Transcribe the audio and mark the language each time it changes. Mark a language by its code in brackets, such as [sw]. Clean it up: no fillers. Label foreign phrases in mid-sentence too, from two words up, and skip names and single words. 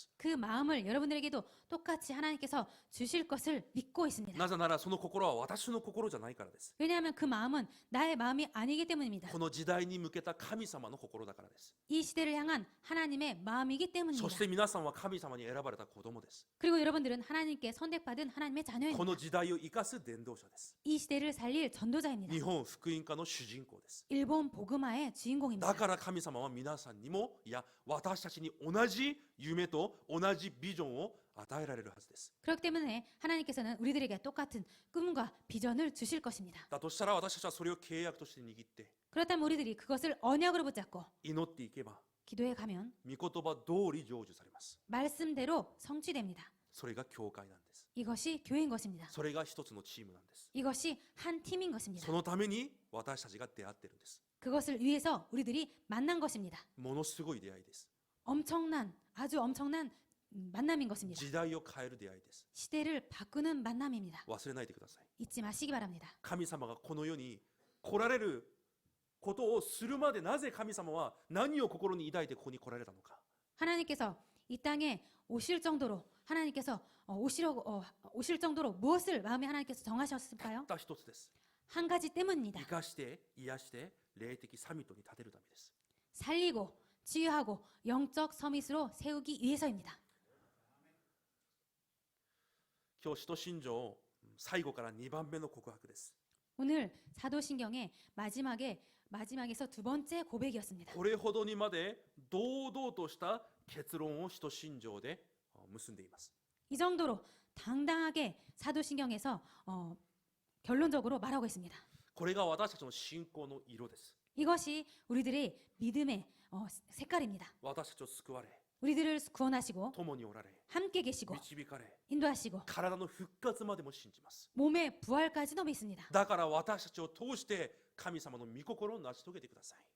[ko] 그 마음을 여러분들에게도 똑같이 하나님께서 주실 것을 믿고 있습니다. [ja] なぜならその心は私の心じゃないからです。 [ko] 왜냐하면 그 마음은 나의 마음이 아니기 때문입니다. [ja] この時代に向けた神様の心だからです。 [ko] 이 시대를 향한 하나님의 마음이기 [ja] そ [ko] 때문입니다. [ja] して皆さんは神様に選ばれた子供です。 [ko] 그리고 여러분들은 하나님께 선택받은 하나님의 [ja] こ [ko] 자녀입니다. [ja] の時代を生かす伝道者です。 [ko] 이 시대를 살릴 전도자입니다. [ja] 日本福音家の主人公です。 [ko] 일본 복음화의 주인공입니다. [ja] だから神様は皆さんにも、いや私たちに同じ夢と同じビジョンを与えられるはずです。 [ko] 그렇기 때문에 하나님께서는 우리들에게 똑같은 꿈과 비전을 주실 것입니다. [ja] だとしたら私たちはそれを契約として握って [ko] 그렇다면 우리들이 그것을 언약으로 붙잡고 [ja] 祈っていけば [ko] 기도해 가면 [ja] 御言葉通り成就されます。 [ko] 말씀대로 성취됩니다. [ja] それが教会なんです。 [ko] 이것이 교회인 것입니다. [ja] それが一つのチームなんです。 [ko] 이것이 한 팀인 것입니다. [ja] そのために私たちが出会ってるんです。 [ko] 그것을 위해서 우리들이 만난 것입니다. [ja] ものすごい出会いです。 [ko] 아주 엄청난 만남인 것입니다. [ja] 時代を変える出会いです。 [ko] 시대를 바꾸는 만남입니다. [ja] 忘れないでください。 [ko] 잊지 마시기 바랍니다. [ja] 神様がこの世に来られることをするまで、なぜ神様は何を心に抱いてここに来られたのか。 [ko] 하나님께서 이 땅에 오실 정도로 하나님께서 오실 정도로 무엇을 마음에 하나님께서 정하셨을까요? [ja] たった一つです。 [ko] 한 가지 때문입니다. [ja] 生かして癒して霊的サミットに立てるためです。 [ko] 살리고 치유하고 영적 서밋으로 세우기 위해서입니다. [ja] 今日使徒信条最後から2番目の告白です。 [ko] 오늘 사도신경의 마지막에서 두 번째 고백이었습니다. [ja] これほどにまで堂々とした結論を使徒信条で結んでいます。 [ko] 이 정도로 당당하게 사도신경에서 결론적으로 말하고 있습니다. [ja] これが私たちの信仰の色です。 [ko] 이것이 우리들의 믿음의 색깔입니다. [ja] 私たちを救われ、 [ko] 우리들을 구원하시고 [ja] 共におられ、 [ko] 함께 계시고 [ja] 導かれ、 [ko] 인도하시고 [ja] 体の復活までも信じます。 [ko] 몸의 부활까지도 믿습니다. [ja] だから私たちを通して神様の御心を成し遂げてください。